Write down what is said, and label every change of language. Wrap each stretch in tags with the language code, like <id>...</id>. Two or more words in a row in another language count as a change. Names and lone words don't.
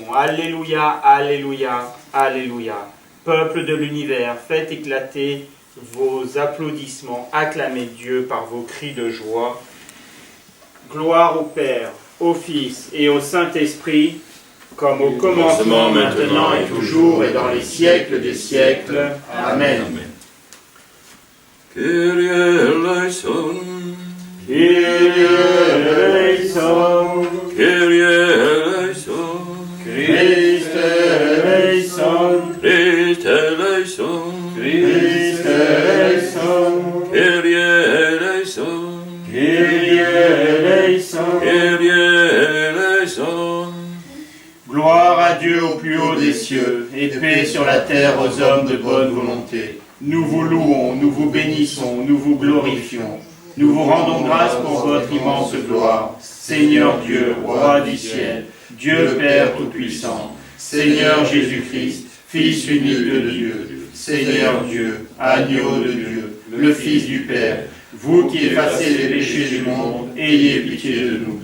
<fr>Alléluia, alléluia, alléluia. Peuple de l'univers, faites éclater vos applaudissements, acclamez Dieu par vos cris de joie. Gloire au Père, au Fils et au Saint-Esprit, comme au commencement, maintenant et toujours, et dans les siècles des siècles. Amen.</fr> <el>Κύριε ἐλέησον, Κύριε ἐλέησον, Κύριε ἐλέησον, Χριστὲ ἐλέησον, Χριστὲ ἐλέησον, Χριστὲ ἐλέησον, Κύριε ἐλέησον, Κύριε ἐλέησον. Κύριε ἐλέησον.</el> <fr>Gloire à Dieu au plus haut des cieux, et paix sur la terre aux hommes de bonne volonté. Nous vous louons, nous vous bénissons, nous vous glorifions. Nous vous rendons grâce pour votre immense gloire. Seigneur Dieu, roi du ciel, Dieu Père Tout-Puissant, Seigneur Jésus-Christ, Fils unique de Dieu, Seigneur Dieu, agneau de Dieu, le Fils du Père, vous qui effacez les péchés du monde, ayez pitié de nous.</fr>